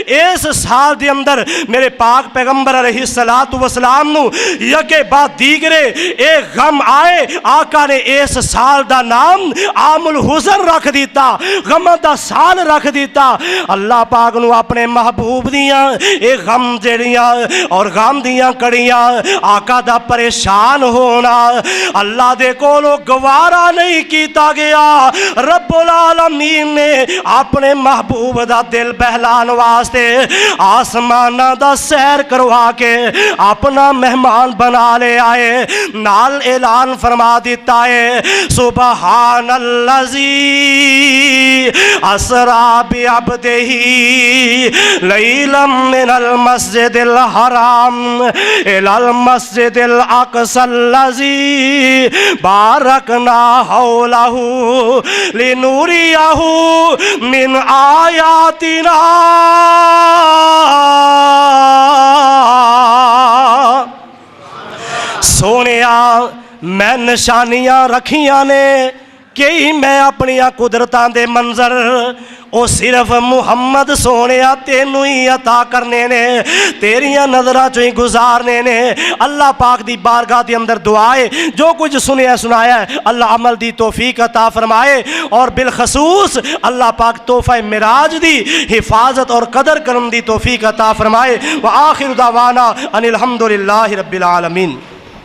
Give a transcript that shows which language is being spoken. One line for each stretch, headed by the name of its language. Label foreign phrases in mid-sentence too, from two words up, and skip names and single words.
Punjabi: اس سال دے اندر میرے پاک پیغمبر
Arabic: علیہ الصلوۃ والسلام
Punjabi: نو
Persian: یکے بعد دیگرے
Punjabi: ایک غم آئے، آقا نے اس سال دا نام
Arabic: عام الحزن
Punjabi: رکھ دیتا، غم دا سال رکھ دیتا۔ اللہ پاک نو اپنے محبوب دیاں اے غم جڑیاں اور غم دیاں کڑیاں، آقا دا پریشان ہونا اللہ دے کولو گوارا نہیں کیتا گیا۔ رب العالمین نے اپنے محبوب دا دل بہلان واسطے آسمانہ دا سیر کروا کے اپنا مہمان بنا لے آئے، نال اعلان فرما دیتا ہے
Arabic: سبحان اللذی اسرا بعبدہ لیلا من المسجد الحرام الی المسجد الاقصی اللذی بارکنا حولہ لنوریہ من آیاتنا۔
Punjabi: سونیا میں نشانیاں رکھیاں نے کہ میں اپنی قدرتاں دے منظر او صرف محمد سونیا تینوں ہی عطا کرنے نے، تیریاں نظراں چوں ہی گزارنے نے۔ اللہ پاک دی بارگاہ دے اندر دعائے جو کچھ سنیا سنایا ہے اللہ عمل دی توفیق عطا فرمائے، اور بالخصوص اللہ پاک تحفہ معراج دی حفاظت اور قدر کرن دی توفیق عطا فرمائے۔
Arabic: وآخر دعوانا ان الحمدللہ رب العالمین۔